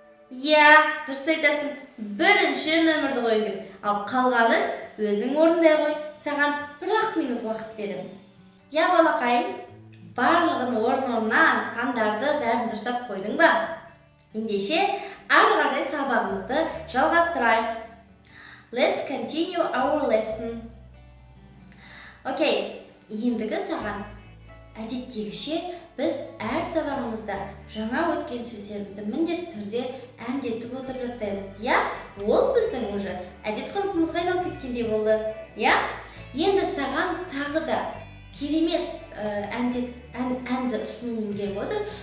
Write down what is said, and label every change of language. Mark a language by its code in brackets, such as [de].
[kk] Я, дұрыс айтасың, бірінші нөмірді қойым керек. Ал қалғанын өзің орындай қой. Саған 1-ақ минут уақыт беремін. Я, балақай, барлығын орын-орнынан сандарды бәрін дұрыстап қойдың ба? Ендеше, ары қарай сабағымызды жалғастырайық. [en] Let's continue our lesson. [kk] Окей, ендігі саған әдеттегіше біз әр сабағымызда жаңа өткен сөздерімізді міндетті түрде әндетіп отырып жаттаймыз. Ол біздің уже әдет ғұрпымызға айналып кеткендей болды. Енді саған тағы да керемет әнді ұсынуым келіп отыр.